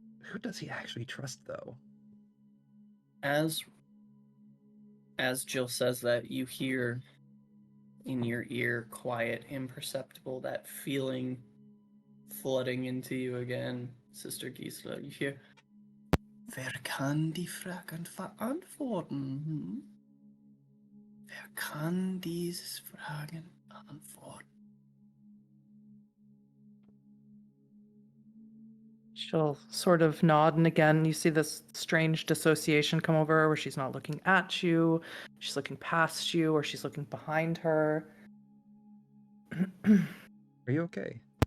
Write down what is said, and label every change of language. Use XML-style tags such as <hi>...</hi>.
<en>Who does he actually trust, though? As Jill says that, you hear in your ear, quiet, imperceptible, that feeling flooding into you again, Sister Gisela. You hear,</en> <de>wer kann die Fragen verantworten? Hm? Wer kann dieses Fragen beantworten?</de> <en>She'll sort of nod, and again, you see this strange dissociation come over her where she's not looking at you, she's looking past you, or she's looking behind her. Are you okay?</en>